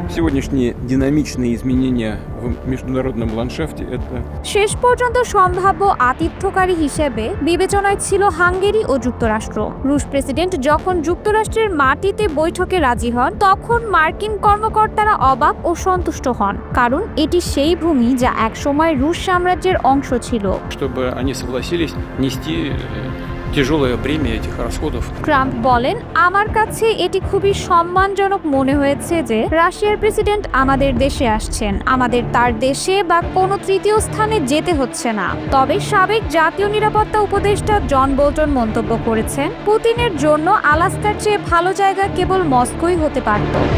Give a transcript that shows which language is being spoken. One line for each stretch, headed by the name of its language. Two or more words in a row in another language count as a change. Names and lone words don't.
Russian: сегодняшние динамичные изменения в в международном ландшафте это
Bangla: শেষ পর্যন্ত সম্ভাব্য আতিথ্যকারী হিসেবে বিবেচনায় ছিল হাঙ্গেরি ও যুক্তরাষ্ট্র। রুশ প্রেসিডেন্ট যখন যুক্তরাষ্ট্রের মাটিতে বৈঠকে রাজি হন, তখন মার্কিন কর্মকর্তারা অবাক ও সন্তুষ্ট হন, কারণ এটি সেই ভূমি যা একসময় রুশ সাম্রাজ্যের অংশ ছিল।
Russian: чтобы они согласились нести тяжелое бремя этих расходов.
Bangla: ট্রাম্প বলেন, আমার কাছে এটি খুবই সম্মানজনক মনে হয়েছে যে রাশিয়ার প্রেসিডেন্ট আমাদের দেশে আসছেন। আমাদের তার দেশে বা কোনো তৃতীয় স্থানে যেতে হচ্ছে না। তবে সাবেক জাতীয় নিরাপত্তা উপদেষ্টা জন বোল্টন মন্তব্য করেছেন, পুতিনের জন্য আলাস্কার চেয়ে ভালো জায়গা কেবল মস্কোই হতে পারত।